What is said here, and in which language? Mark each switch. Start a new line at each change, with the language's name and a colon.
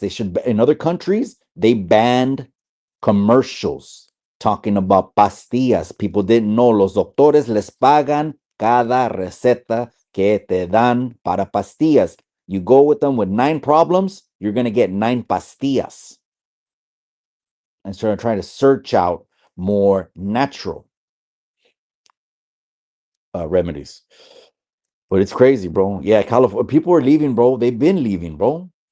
English: They should, in other countries, they banned commercials talking about pastillas. People didn't know.
Spanish: Los doctores les pagan cada receta que te dan para pastillas.
English: You go with them with 9 problems, you're going to get 9 pastillas. And so I'm trying to search out more natural remedies. But it's crazy, bro. Yeah, California, people are leaving, bro. They've been leaving, bro.